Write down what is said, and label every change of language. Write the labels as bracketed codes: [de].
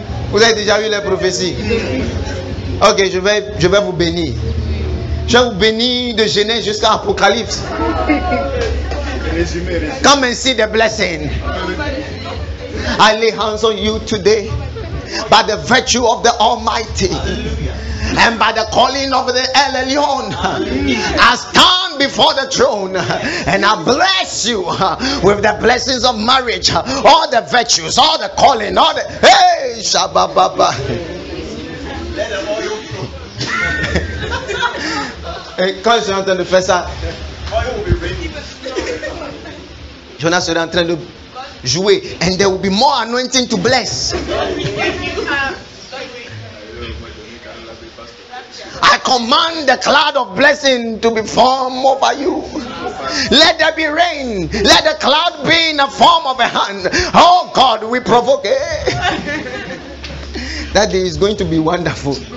[fr] Vous avez déjà eu les prophéties. Ok, je vais vous bénir. Je vais vous bénir de Genèse jusqu'à Apocalypse. [en] Come and see the blessing. I lay hands on you today by the virtue of the Almighty. and by the calling of the El Elyon, I stand before the throne and I bless you with the blessings of marriage, all the virtues, all the calling, all the hey Shabababa. [fr] Et quand je suis en train de faire ça, Jonas serait en train de jouer, [en] and there will be more anointing to bless. I command the cloud of blessing to be formed over you. Let there be rain. Let the cloud be in the form of a hand. Oh God, we provoke. That day is going to be wonderful.